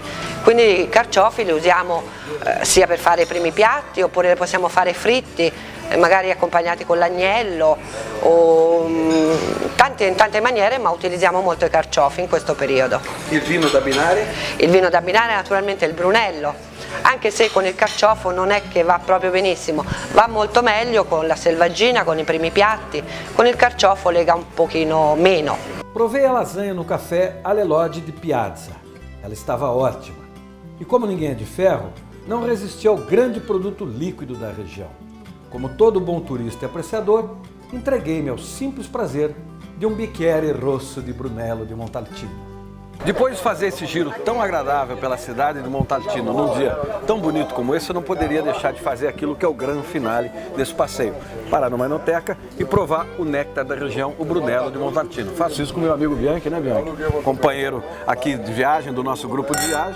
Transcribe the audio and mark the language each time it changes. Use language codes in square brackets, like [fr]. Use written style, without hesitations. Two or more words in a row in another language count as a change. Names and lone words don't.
[it] Quindi i carciofi li usiamo sia per fare i primi piatti, oppure li possiamo fare fritti, magari accompagnati con l'agnello o in tante maniere, ma utilizziamo molto i carciofi in questo periodo. Il vino da abbinare? Il vino da abbinare è naturalmente il Brunello, anche se con il carciofo non è che va proprio benissimo, va molto meglio con la selvaggina, con i primi piatti, con il carciofo lega un pochino meno. [pt] Provei a lasanha no café Alelode de Piazza. Ela estava ótima. E como ninguém é de ferro, não resistiu ao grande produto líquido da região. Como todo bom turista e apreciador, entreguei-me ao simples prazer de um [it] bicchiere rosso di Brunello di Montalcino. [pt] Depois de fazer esse giro tão agradável pela cidade de Montalcino, num dia tão bonito como esse, eu não poderia deixar de fazer aquilo que é o grande finale desse passeio. Parar numa enoteca e provar o néctar da região, o Brunello de Montalcino. Faço isso com meu amigo Bianchi, né, Bianchi? Companheiro aqui de viagem, do nosso grupo de viagem.